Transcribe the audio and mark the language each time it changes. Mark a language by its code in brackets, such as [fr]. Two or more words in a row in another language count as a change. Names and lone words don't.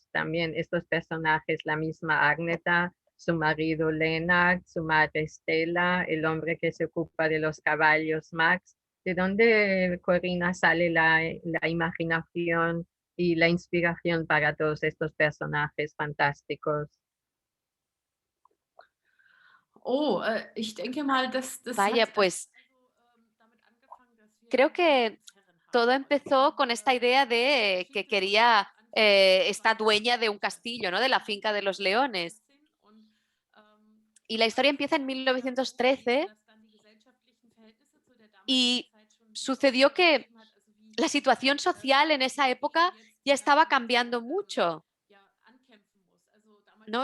[es] También estos personajes, la misma Agneta, su marido Lennart, su madre Stella, el hombre que se ocupa de los caballos Max. ¿De dónde, Corina, sale la imaginación y la inspiración para todos estos personajes fantásticos? [de] Oh, ich denke mal, das [es] Vaya, [de] hat [es] pues [de] damit angefangen, dass wir [es] creo que [de] Herren [es] todo [de] hatten. [es] empezó con esta idea de que quería esta dueña de un castillo, ¿no? De la finca de los leones. Y la historia empieza en 1913 y sucedió que la situación social en esa época ya estaba cambiando mucho, ¿no?